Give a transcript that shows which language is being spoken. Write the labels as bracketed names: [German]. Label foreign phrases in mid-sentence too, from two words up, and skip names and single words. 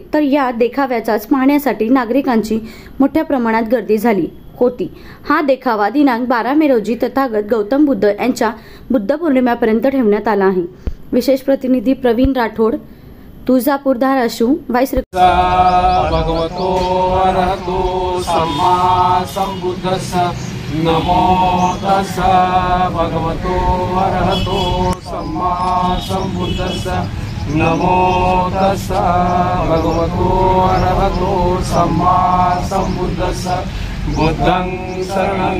[Marathi] तर या देखाव्याचाच पाहण्यासाठी नागरिकांची मोठ्या प्रमाणात गर्दी झाली होती। हा देखावा दिनांक 12 मे रोजी तथागत गौतम बुद्ध यांच्या बुद्ध पौर्णिमेपर्यंत ठेवण्यात आला आहे। विशेष प्रतिनिधी प्रवीण राठोड, तुळजापूर, धाराशिव, वाईस [Pali] भगवतो अरहतो सम्मा संबुद्धस्स नमो तस्स भगवतो अरहतो सम्मा संबुद्धस्स नमो तस्स भगवतो अरहतो सम्मा संबुद्धस्स बुद्धं शरणं